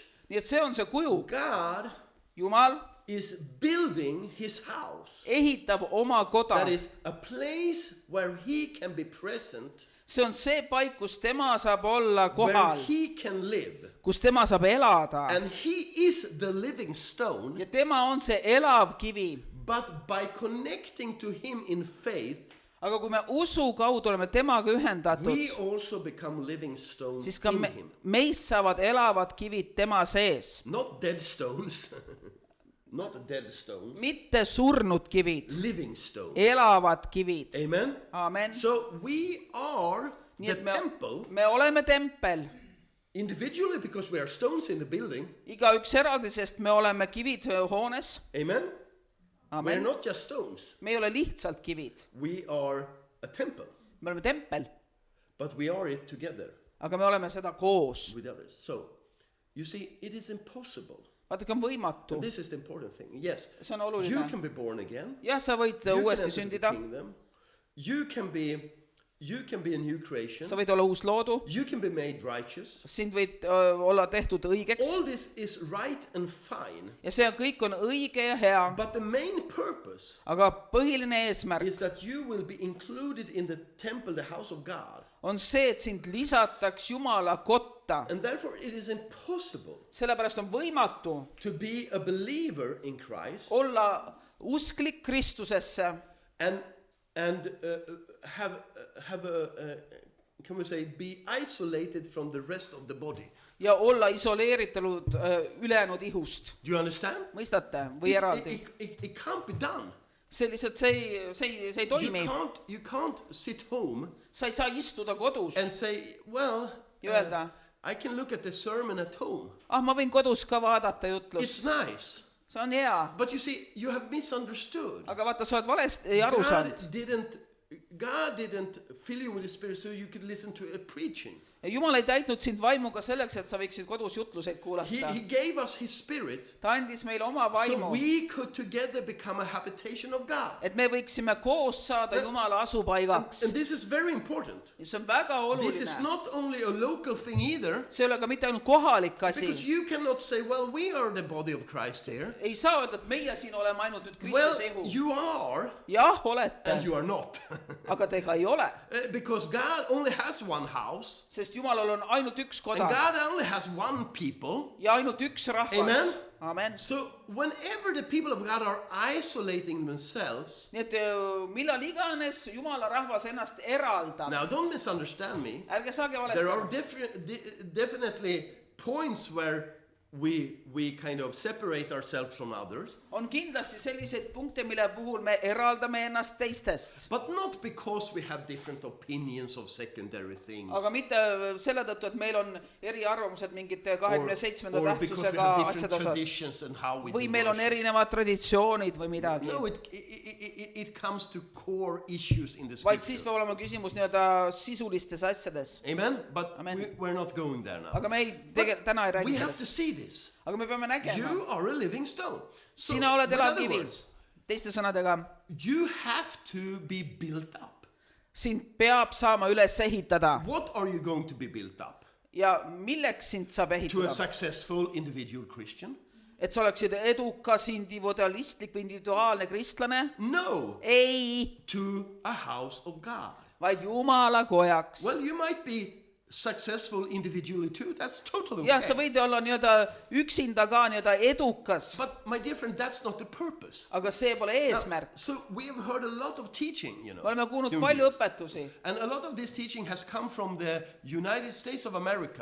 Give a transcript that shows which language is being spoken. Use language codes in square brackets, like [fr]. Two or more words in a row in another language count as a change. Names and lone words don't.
[et] Nii et see on see kuju. [en] God [et] Jumal [en] is building his house. [et] ehitab oma koda. [en] That is a place where he can be present, [et] See on see paik, kus tema saab olla [en] where [et] kohal, [en] he can live. [et] kus tema saab elada. [en] And he is the living stone, [et] Ja tema on see elav kivi. [en] but by connecting to him in faith, [et] Aga kui me usu kaudu oleme temaga ühendatud, [en] we also become living stones [et] siis ka [en] in him. [et] meist saavad elavad kivid tema sees. [en] Not dead stones, not dead stones, [et] Mitte surnud kivid, [en] living stones. [et] elavad kivid. [en] Amen? [et] Amen. [en] So we are [et] Nii [en] the [et] et [en] temple, [et] me oleme tempel. [en] individually because we are stones in the building. [et] Igaüks eraldi, sest me oleme kivid hoones. [en] Amen? We're [et] Amen. [en] not just stones. [et] Me ei ole lihtsalt kivid. [en] We are a temple, [et] Me oleme tempel, [en] but we are it together aga me oleme seda koos. with others. So, you see, it is impossible. [et] Vaadake, on võimatu. [en] And this is the important thing. Yes, [et] See on [en] you [et] oluline. [en] can be born again. [et] Jah, sa võid [en] You can [et] uuesti [en] enter the [et] sündida. [en] kingdom. You can be a new creation. [et] Sa võid olla uus loodu. [en] You can be made righteous. [et] Sind võid olla tehtud õigeks. [en] All this is right and fine. [et] Ja see kõik on õige ja hea. [en] But the main purpose [et] Aga põhiline eesmärk [en] is that you will be included in the temple, the house of God. [et] on see, et sind lisataks Jumala kotta. [en] And therefore it is impossible [et] Sellepärast on võimatu [en] to be a believer in Christ [et] olla usklik Kristusesse [en] and have a can we say be isolated from the rest of the body. [et] ja olla isoleeritud ülejäänud ihust. [en] Do you understand? [et] Mõistate? Või eraldi? [en] It can't be done. [et] See lihtsalt, see ei toimi. [en] You can't sit home [et] Sa ei saa istuda kodus [en] and say, well, [et] ja öelda, [en] I can look at the sermon at home. [et] ma võin kodus ka vaadata [en] It's [et] jutlust. [en] nice. [et] See on hea. [en] But you see, you have misunderstood. [et] Aga vaata, sa oled valesti aru saanud. [en] God didn't fill you with the Spirit so you could listen to a preaching. [et] Jumal ei täitnud sind vaimuga selleks, et sa võiksid kodus jutluseid kuulata. [en] He gave us His Spirit [et] Ta andis meile oma [en] so [et] vaimu, [en] we could together become a habitation of God. [et] et me võiksime koos saada Jumala asupaigaks. [en] And this is very important. [et] Ja see on väga [en] This is [et] oluline. [en] not only a local thing either, [et] See ei ole ka mitte ainult kohalik [en] because [et] asi. [en] you cannot say, well, we are the body of Christ here. [et] Ei saa öelda, et meie siin oleme ainult nüüd [en] Well, [et] Kristuse ihu. [en] you are, [et] Jah, [en] and [et] olete, [en] you are not. [et] aga te ka ei ole. [en] Because God only has one house, [et] Sest Jumalal on ainult üks [en] and [et] koda [en] God only has one people. [et] ja ainult üks rahvas. [en] Amen. [et] Amen. [en] So whenever the people of God are isolating themselves, [et] Nii et millal iganes Jumala rahvas ennast eraldab. [en] now don't misunderstand me. [et] Ärge saage [en] There are [et] valesti. [en] definitely points where we kind of separate ourselves from others, [et] on kindlasti selliseid punkte, mille puhul me eraldame ennast teistest. [en] but not because we have different opinions of secondary things, [et] Aga mitte selle tõttu, et meil on eriarvamused mingite 27. [en] or because we [et] tähtsusega [en] have [et] asjade [en] different [et] osas. [en] traditions and how we [et] Või [en] do [et] meil on [en] worship. [et] erinevad traditsioonid või midagi. [en] No, it comes to core issues in the [et] Vaid siis [en] scripture. [et] peab olema küsimus nii-öelda sisulistes asjades. [en] Amen? But [et] Amen. [en] we're not going there now. [et] Aga me ei täna ei [en] But we [et] räägi [en] have to [et] sellest. [en] see this. [et] Aga me peame nägema. [en] You are a living stone. So, [et] Sina oled [en] in [et] elav [en] other [et] kivi. [en] words, [et] Teiste sõnadega, [en] you have to be built up. [et] sind peab saama üles ehitada. [en] What are you going to be built up? [et] Ja milleks sind saab [en] To a [et] ehitada? [en] successful individual Christian? [et] Et sa oleksid edukas, individualistlik või individuaalne kristlane? [en] No, [et] Ei, [en] to a house of God. [et] vaid Jumala kojaks. [en] Well, you might be successful individually too. That's totally [et] Jah, sa [en] okay. [et] võid olla nii-öelda üksinda ka nii-öelda edukas, [en] But my dear friend, that's not the purpose. [et] aga see pole [en] Now, [et] eesmärk. [en] so we have heard a lot of teaching, you know. [et] Me oleme kuulnud [en] during [et] palju [en] this. [et] õpetusi [en] And a lot of this teaching has come from the United States of America.